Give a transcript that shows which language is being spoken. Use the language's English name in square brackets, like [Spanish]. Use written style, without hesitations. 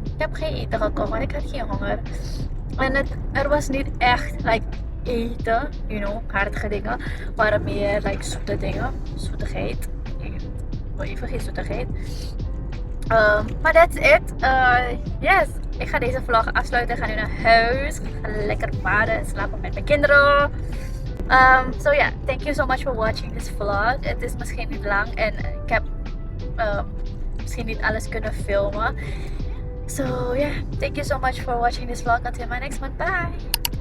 [Dutch] Ik heb geen eten gekocht, want ik had geen honger. En er was niet echt eten, hartige dingen. Maar meer zoete dingen. Zoetigheid. Even geen zoetigheid. Maar [English] that's it. Yes. [Dutch] Ik ga deze vlog afsluiten. Ik ga nu naar huis. Ik ga lekker baden en slapen met mijn kinderen. [English] So yeah, thank you so much for watching this vlog. [Dutch] Het is misschien niet lang en ik heb misschien niet alles kunnen filmen. [English] So yeah, thank you so much for watching this vlog. Until my next one. Bye!